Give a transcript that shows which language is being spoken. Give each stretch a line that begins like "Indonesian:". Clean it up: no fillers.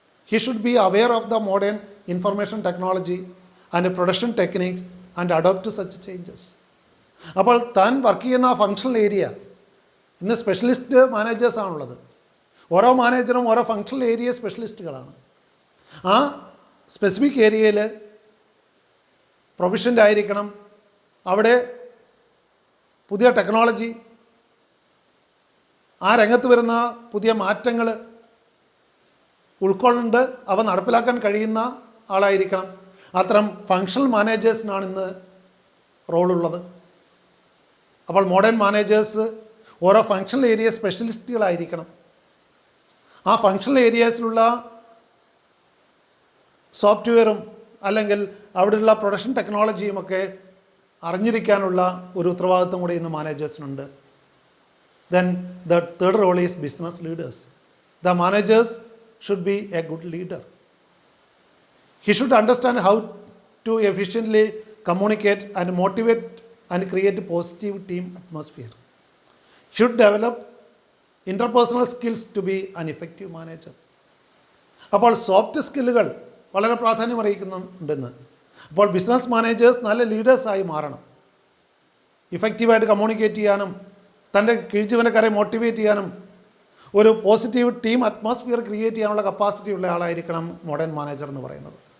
English: He should be aware of the modern information technology and production techniques and adapt to such changes.
Malayalam: അപ്പോൾ താൻ work ചെയ്യുന്ന ആ functional area, ഇന്ന് specialist മാനേജേഴ്സാണുള്ളത്. ഓരോ മാനേജറും ഓരോ ഫങ്ഷണൽ ഏരിയ സ്പെഷ്യലിസ്റ്റുകളാണ്. ആ സ്പെസിഫിക് ഏരിയയിൽ പ്രൊഫഷൻ്റ് ആയിരിക്കണം. അവിടെ പുതിയ ടെക്നോളജി, ആ രംഗത്ത് വരുന്ന പുതിയ മാറ്റങ്ങൾ ഉൾക്കൊണ്ട് അവ നടപ്പിലാക്കാൻ കഴിയുന്ന ആളായിരിക്കണം. അത്തരം ഫങ്ഷണൽ മാനേജേഴ്സിനാണ് ഇന്ന് റോളുള്ളത്. അപ്പോൾ മോഡേൺ മാനേജേഴ്സ് ഓരോ ഫങ്ഷണൽ ഏരിയ സ്പെഷ്യലിസ്റ്റുകളായിരിക്കണം. ആ ഫങ്ഷണൽ ഏരിയാസിലുള്ള സോഫ്റ്റ്വെയറും അല്ലെങ്കിൽ അവിടെയുള്ള പ്രൊഡക്ഷൻ ടെക്നോളജിയുമൊക്കെ അറിഞ്ഞിരിക്കാനുള്ള ഒരു ഉത്തരവാദിത്വം കൂടി ഇന്ന് മാനേജേഴ്സിനുണ്ട്.
English: Then the third role is business leaders. The managers should be a good leader. He should understand how to efficiently communicate and motivate and create a positive team atmosphere. Should develop interpersonal skills to be an effective manager.
Malayalam: അപ്പോൾ soft സ്കില്ലുകൾ വളരെ പ്രാധാന്യം അറിയിക്കുന്നുണ്ടെന്ന്. അപ്പോൾ business managers നല്ല ലീഡേഴ്സായി മാറണം. ഇഫക്റ്റീവായിട്ട് communicate ചെയ്യാനും തൻ്റെ കീഴ്ജീവനക്കാരെ motivate ചെയ്യാനും ഒരു പോസിറ്റീവ് ടീം അറ്റ്മോസ്ഫിയർ ക്രിയേറ്റ് ചെയ്യാനുള്ള കപ്പാസിറ്റി ഉള്ള ആളായിരിക്കണം മോഡേൺ മാനേജർ എന്ന് പറയുന്നത്.